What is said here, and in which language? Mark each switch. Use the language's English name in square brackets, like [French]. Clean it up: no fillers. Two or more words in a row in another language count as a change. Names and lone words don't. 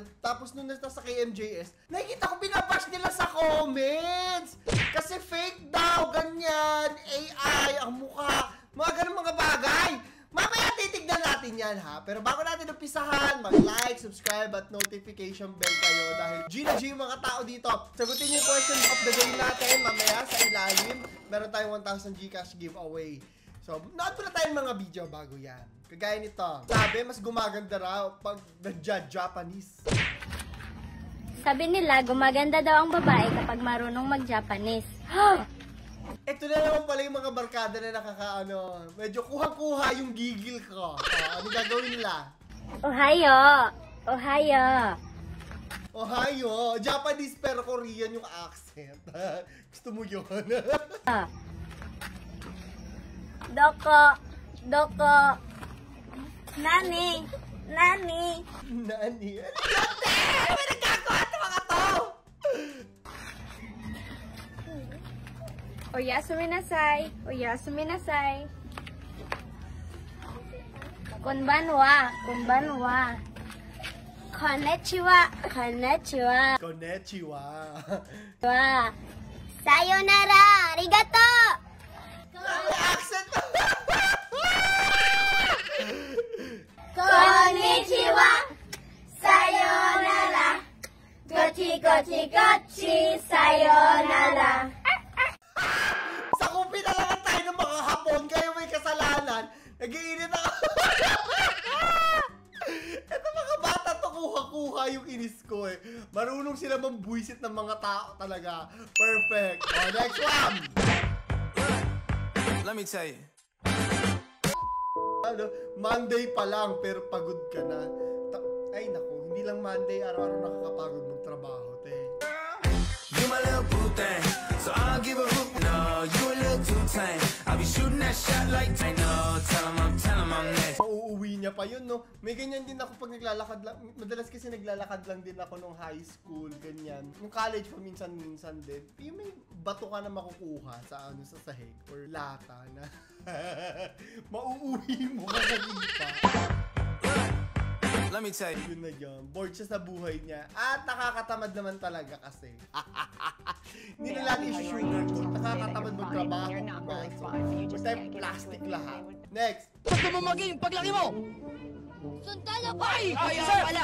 [Filipino] Tapos nung nasta sa KMJS, nakikita ko binabash nila sa comments. Kasi fake daw, ganyan, AI, ang mukha, mga ganun mga bagay. Mamaya titignan natin yan ha. Pero bago natin umpisahan, mag-like, subscribe at [English] notification bell [Filipino] kayo dahil G na G yung mga tao dito. Sagutin yung [English] question of the day [Filipino] natin mamaya sa ilalim. Meron tayong 1,000 Gcash giveaway. So, nood po na tayong mga video bago yan. Kagaya nito. Sabi, mas gumaganda raw pag nagja-Japanese. Sabi nila, gumaganda daw ang babae kapag marunong mag-Japanese. Ito na naman pala yung mga barkada na nakakaano. Medyo kuha-kuha yung gigil ko. Ano gagawin nila? [Japanese] おはよう おはよう! Ohayo! [Filipino] Japanese pero Korean yung accent. Gusto mo yun? [Japanese] Doko! どこ 何 何! Nani? [Filipino] Ano yun? May nagkagawa ito mga to! [Japanese] おやすみなさい! おやすみなさい! Konbanwa! Konbanwa! こんにちは こんにちは! Konnichiwa! さようなら ありがとう! [Filipino] May accent! [Japanese] Konnichiwa! Sayonara! ごち ごち ごち! Sayonara! [Filipino] Sakupin na lang tayo ng mga Hapon. Kayo may kasalanan. Nag-iinit ako. Ito mga bata to, kuha-kuha yung inis ko eh. Marunong sila mambuisit ng mga tao talaga. [English] Perfect. Oh, next one. Let me tell you. [Filipino] Ano, Monday pa lang pero pagod ka na. Ay nako, hindi lang Monday, araw-araw nakakapagod magtrabaho, te. [English] You my little boo thing, so I'll give a hoop. No, you a little too tame. I'll be shooting that shot like I know. Tell him I'm next. [Filipino] Mauuwi niya pa yun, no? May ganyan din ako pag naglalakad lang. Madalas kasi naglalakad lang din ako nung [English] high school, [Filipino] ganyan. Nung college pa minsan-minsan din. Yung may bato ka na makukuha sa ano, sa sahig or lata na mauuwi mo ka na pa. [English] Let me tell you. [Filipino] Yun na yun. Bored siya sa buhay niya. At nakakatamad naman talaga kasi. Hindi na natin i-sugarcoat. Nakakatamad magtrabaho. Basta yung plastic lahat. Next. Gusto mo maging paglaki mo? Suntalo ko! Ay! Kaya pala!